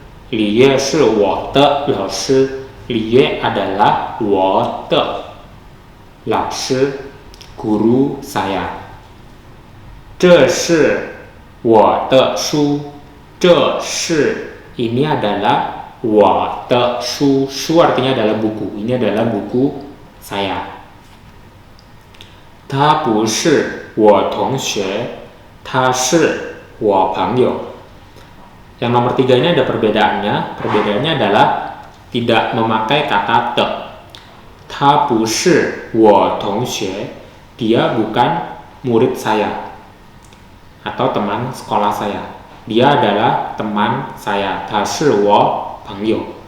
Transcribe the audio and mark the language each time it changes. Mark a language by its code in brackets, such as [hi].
[zh] Li Yue shi wo de lao shi. Li Yue [id] adalah [zh] wo de lao shi, [id] guru saya. [zh] Zhe shi wo de shu. Zhe shi [id] ini adalah [zh] wo de shu. [id] Shu artinya adalah buku. Ini adalah buku saya. [zh] 他不是我同学，他是我朋友. [id] Yang nomor 3 ini ada perbedaannya. Perbedaannya adalah tidak memakai kata te. [zh] 他不是我同学, [id] dia bukan murid saya atau teman sekolah saya. Dia adalah teman saya. [zh] 他是我朋友.